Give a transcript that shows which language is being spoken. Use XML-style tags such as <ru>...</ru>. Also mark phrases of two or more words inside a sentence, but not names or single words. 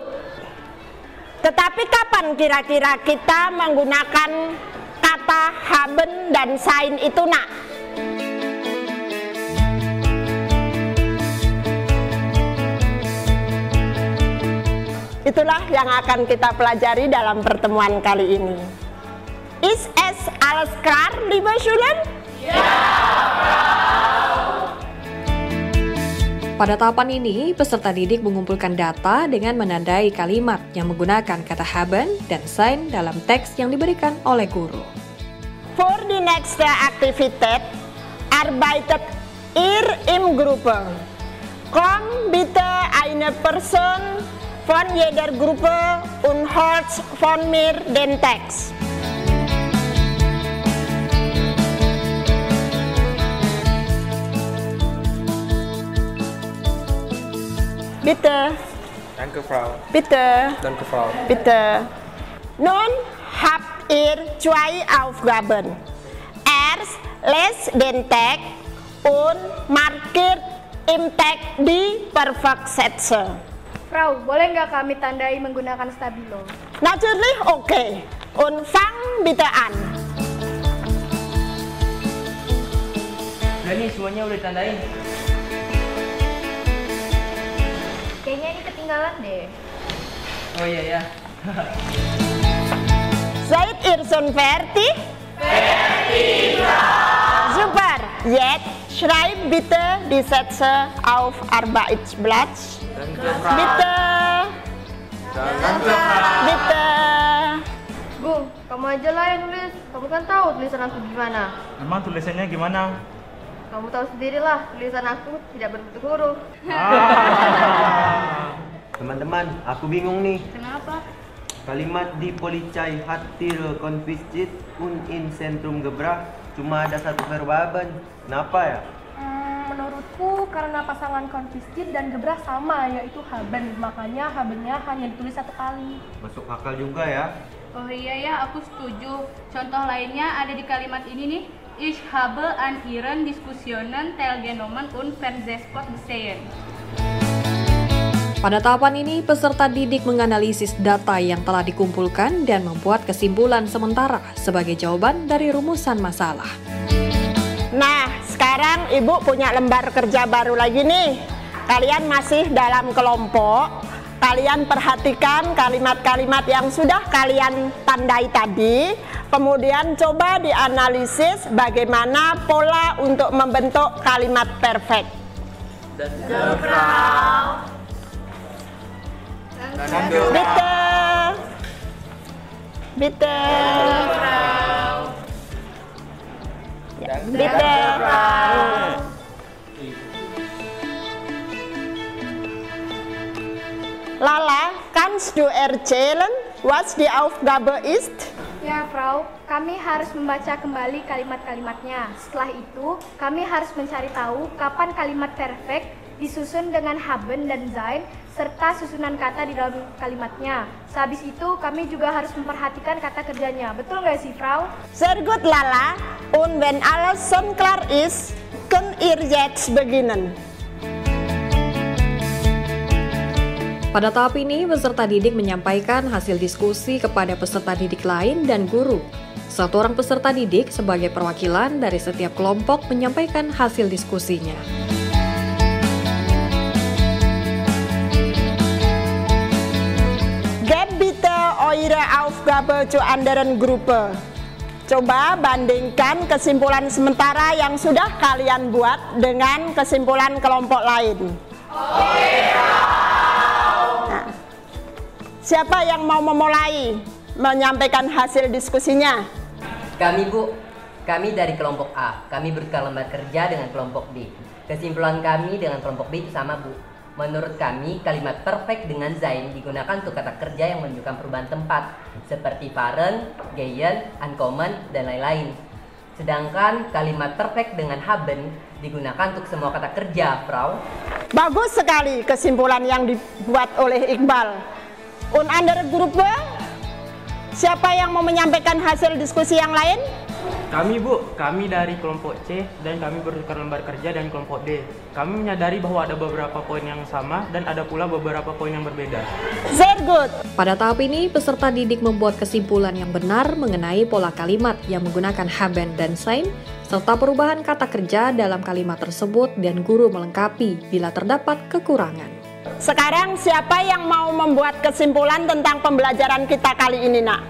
<id>Tetapi kapan kira-kira kita menggunakan kata haben dan sein itu, Nak? Itulah yang akan kita pelajari dalam pertemuan kali ini.</id> <de>Ist es alles klar, liebe Schüler?</de> <id>Pada tahapan ini, peserta didik mengumpulkan data dengan menandai kalimat yang menggunakan kata haben dan sein dalam teks yang diberikan oleh guru.</id> <de>Für die nächste Aktivität arbeitet ihr im Gruppe. Komm bitte eine Person von jeder Gruppe und holt von mir den Text. Bitte. Danke, Frau. Bitte. Danke, Frau. Bitte. Nun habt ihr zwei Aufgaben. Erst lest den Text und markiert im Text die Perfektsätze. Frau,</de> <id>boleh nggak kami tandai menggunakan stabilo?</id> <de>Natürlich okay. Und fang bitte an.</de> <id>Udah nih, semuanya udah ditandain. Kayaknya ini ketinggalan deh. Oh iya ya.</id> <de>Seid ihr schon fertig? Super. Jetzt schreib bitte die Sätze auf Arbeitsblatt. Bitte. Bitte.</de> <id>Gung, kamu aja lah yang nulis. Kamu kan tahu tulisan aku gimana. Emang tulisannya gimana? Kamu tahu sendirilah, tulisan aku tidak berbentuk huruf. Teman-teman, aku bingung nih. Kenapa? Kalimat di</id> <de>Polizei hat Tiere konfisziert und in Zentrum gebracht</de> <id>cuma ada satu verbaben. Kenapa ya? Menurutku karena pasangan konfiscit dan gebrah sama, yaitu haben. Makanya habennya hanya ditulis satu kali. Masuk akal juga ya. Oh iya ya, aku setuju. Contoh lainnya ada di kalimat ini nih.</id> <de>Ich habe an ihren Diskussionen teilgenommen und Fernsehspot gesehen.</de> <id>Pada tahapan ini, peserta didik menganalisis data yang telah dikumpulkan dan membuat kesimpulan sementara sebagai jawaban dari rumusan masalah. Nah, sekarang Ibu punya lembar kerja baru lagi nih. Kalian masih dalam kelompok. Kalian perhatikan kalimat-kalimat yang sudah kalian tandai tadi. Kemudian coba dianalisis bagaimana pola untuk membentuk kalimat perfect.</id> <de>Bitte. Bitte. Ya, bitte. Lala, kannst du erzählen, was die Aufgabe ist?</de> <id>Ya, Frau, kami harus membaca kembali kalimat-kalimatnya. Setelah itu, kami harus mencari tahu kapan kalimat perfect disusun dengan haben dan sein, serta susunan kata di dalam kalimatnya. Sehabis itu, kami juga harus memperhatikan kata kerjanya. Betul nggak sih, Frau?</id> <de>Sehr gut, Lala. Und wenn alles schon klar ist, könnt ihr jetzt beginnen.</de> <id>Pada tahap ini, peserta didik menyampaikan hasil diskusi kepada peserta didik lain dan guru. Satu orang peserta didik sebagai perwakilan dari setiap kelompok menyampaikan hasil diskusinya.</id> <de>Gebt bitte eure Aufgabe zu anderen Gruppe.</de> <id>Coba bandingkan kesimpulan sementara yang sudah kalian buat dengan kesimpulan kelompok lain. Nah, siapa yang mau memulai menyampaikan hasil diskusinya? Kami, Bu. Kami dari kelompok A. Kami bertukar lembar kerja dengan kelompok B. Kesimpulan kami dengan kelompok B itu sama, Bu. Menurut kami, kalimat perfect dengan sein digunakan untuk kata kerja yang menunjukkan perubahan tempat, seperti</id> <de>fahren, gehen, ankommen,</de> <id>dan lain-lain. Sedangkan kalimat perfect dengan haben digunakan untuk semua kata kerja, Frau. Bagus sekali kesimpulan yang dibuat oleh Iqbal.</id> <de>Und andere Gruppe?</de> <id>Siapa yang mau menyampaikan hasil diskusi yang lain? Kami, Bu. Kami dari kelompok C dan kami bertukar lembar kerja dengan kelompok D. Kami menyadari bahwa ada beberapa poin yang sama dan ada pula beberapa poin yang berbeda.</id> <de>Sehr gut.</de> <id>Pada tahap ini, peserta didik membuat kesimpulan yang benar mengenai pola kalimat yang menggunakan haben dan sein, serta perubahan kata kerja dalam kalimat tersebut dan guru melengkapi bila terdapat kekurangan. Sekarang siapa yang mau membuat kesimpulan tentang pembelajaran kita kali ini, Nak?</id>